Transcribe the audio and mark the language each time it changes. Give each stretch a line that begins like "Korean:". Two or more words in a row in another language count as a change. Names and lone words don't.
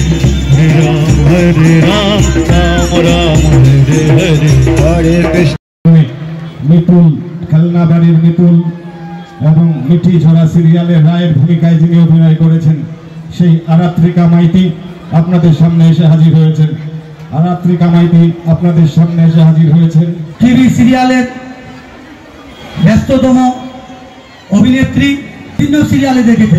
Sanskrit: Hare Ram Ram Ram Hare Hare Hare Krishna।
Bangla: মিতুল খেলনা বাড়ির মিতুল এবং মিঠি ঝরা সিরিয়ালের রায়ের ভূমিকায় যিনি অভিনয় করেছেন সেই আরাত্রিকা মাইতি আপনাদের সামনে এসে হাজির হয়েছেন। আরাত্রিকা মাইতি আপনাদের সামনে এসে হাজির হয়েছেন।
English: TV serialer
Bangla: ব্যস্ততম অভিনেত্রী, বিভিন্ন সিরিয়ালে দেখেছেন।